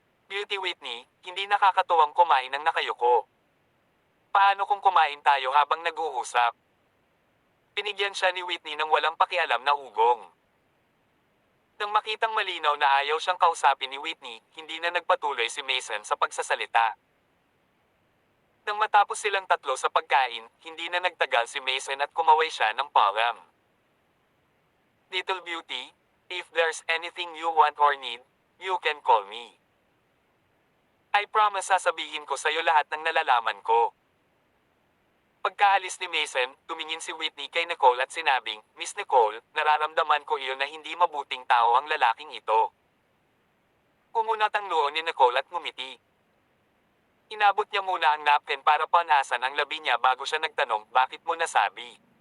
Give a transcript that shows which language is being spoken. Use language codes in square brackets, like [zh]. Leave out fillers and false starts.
[tl] Beauty Whitney, hindi nakakatuwang kumain ng nakayuko. Paano kung kumain tayo habang nag-uusap? Binigyan siya ni Whitney ng walang pakialam na ugong. Nang makitang malinaw na ayaw siyang kausapin ni Whitney, hindi na nagpatuloy si Mason sa pagsasalita. Nang matapos silang tatlo sa pagkain, hindi na nagtagal si Mason at kumaway siya ng palm. [en] Little beauty, if there's anything you want or need, you can call me. I promise [tl] sasabihin ko sa'yo lahat ng nalalaman ko. Pagkaalis ni Mason, tumingin si Whitney kay Nicole at sinabing, Miss Nicole, nararamdaman ko iyon na hindi mabuting tao ang lalaking ito. Kumunat ang noo ni Nicole at ngumiti. Inabot niya muna ang napkin para panasan ang labi niya bago siya nagtanong, bakit mo nasabi?